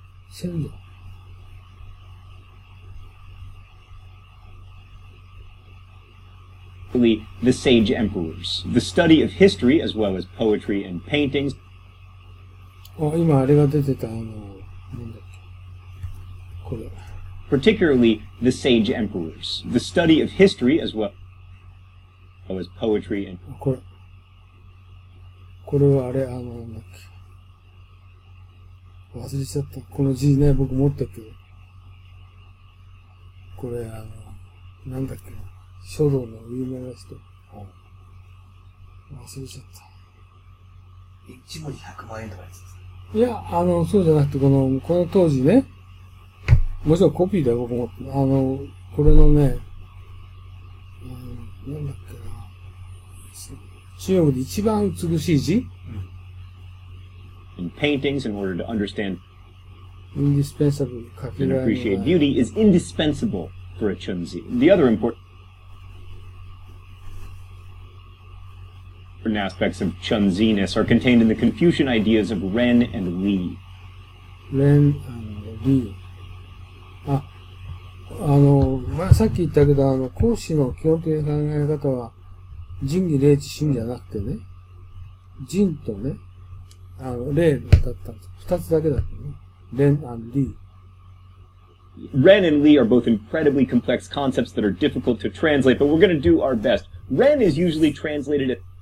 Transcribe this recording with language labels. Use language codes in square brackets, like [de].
[ja] 先祖。 [en] The sage emperors. The study of history as well as poetry and paintings. [ja] あ、今あれが出てた、なんだっけ。これ。 [en] Particularly the sage emperors. The study of history as well as poetry and... [ja] これ。これはあれ、なんだっけ。忘れちゃった。この字ね、僕持ってるけど。これ、なんだっけな。書道の有名な人。忘れちゃった。 1文字100万円とかやつです。いや、そうじゃなくて、この当時ね、もちろんコピーだよ、僕も。これのね、なんだっけな。中国で一番美しい字 [en] In paintings, in order to understand indispensable and appreciate beauty, is indispensable for a Chunzi. The other important aspects of Chunziness are contained in the Confucian ideas of Ren and Li. Ren and Li. [ja] さっき言ったけど、孔子の基本的な考え方は、仁義礼智信じゃなくてね、仁とね、礼だったんです。二つだけだったね。 [en] Ren and Li. Ren and Li are both incredibly complex concepts that are difficult to translate, but we're going to do our best. Ren is usually translated as